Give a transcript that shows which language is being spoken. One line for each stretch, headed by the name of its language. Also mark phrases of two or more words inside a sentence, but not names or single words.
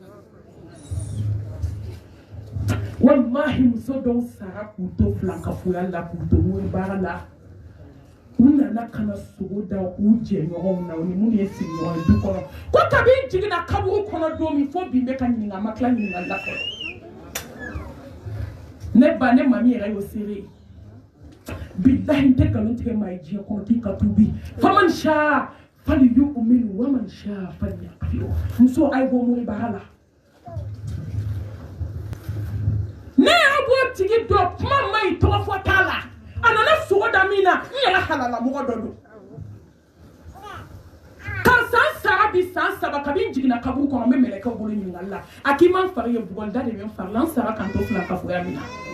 Bambara: wallahi muso dɔw sara k'u to filankafoya la k'u to mori baara la u nana ka na sogo da u jɛɲɔgɔnw na u ni minnu ye sigiɲɔgɔn ye du kɔnɔ ko kabi n jiginna kaburu kɔnɔ don min fo bi n bɛ ka ɲininka n ma tila ɲininkali la fɔlɔ ne ba ne mami yɛrɛ y'o seere billahi n tɛ nkalon tigɛ maa ye diɲɛ kɔnɔ k'i ka tuubi
Arabic: فمن شاء فليؤمن ومن شاء فليكفر
Bambara: muso a ye bɔ mori baara la ne y'a b'o tigi dɔn kuma ma ɲi tɔgɔ fɔ t'a la a nana sogo da min na n yɛrɛ halalamɔgɔ dɔ don ka san sara bi san 3 kabi n jiginna kaburu kɔnɔ n bɛ mɛlɛkɛw bolo ɲininkali la a k'i ma n fari ye bugɔlida de bɛ n fari la n sara kan to filankafoya min na